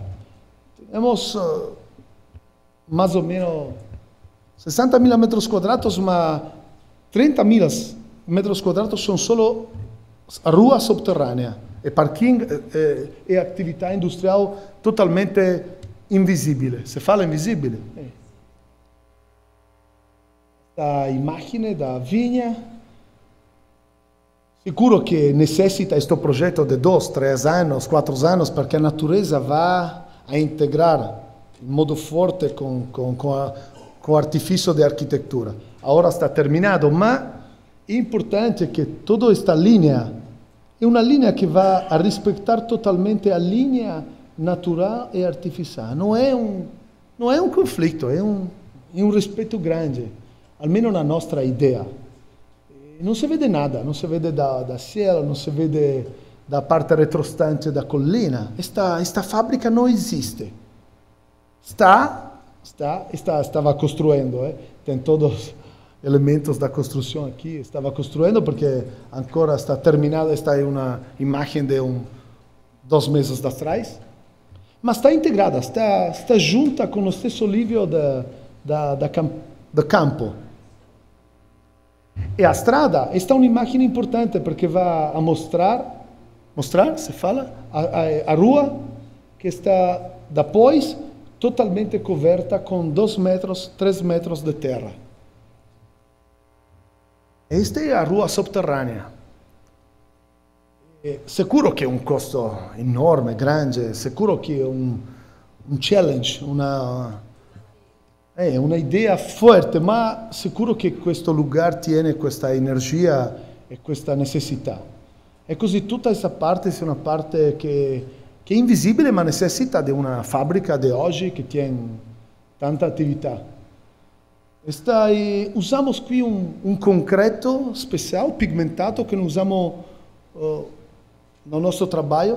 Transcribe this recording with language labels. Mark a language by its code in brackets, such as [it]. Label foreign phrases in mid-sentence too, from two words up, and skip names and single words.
[pt] Temos mais ou menos 60 mil metros quadrados, mas 30 mil metros quadrados são só a rua subterrânea, e parking e atividade industrial totalmente invisível. Se fala invisível? A imagem da vinha. [it] Sicuro que necessita questo progetto di 2, 3 anni, 4 anni, perché la natureza va a integrare in modo forte con l'artificio di architettura. Ora sta terminato, ma è importante che tutta questa linea è una linea che va a rispettare totalmente la linea naturale e artificiale. Non è un conflitto, è un rispetto grande, almeno la nostra idea. [pt] Non si vede nada, [it] non si vede da cielo, non si vede da parte retrostante da collina. [pt] Esta fábrica non esiste. Estava construindo, tem todos os elementos da construção aqui. Estava construindo porque ancora está terminada. Esta é uma imagem de 2 meses atrás. Mas está integrada, está junta com o stesso nível do campo. [it] E a strada è un'immagine importante perché va a mostrare, [pt] se fala, a rua che sta depois totalmente coberta con 2 metros, 3 metros di terra. [it] Questa è la rua sotterranea. Sicuro che è un costo enorme, grande, sicuro che è un challenge, è una idea forte, ma sicuro che questo lugar tiene questa energia e questa necessità. E così tutta questa parte è una parte che che è invisibile ma necessita di una fabbrica di oggi che tiene tanta attività. Usamos qui un concreto speciale, pigmentato, che non usiamo nel nostro lavoro.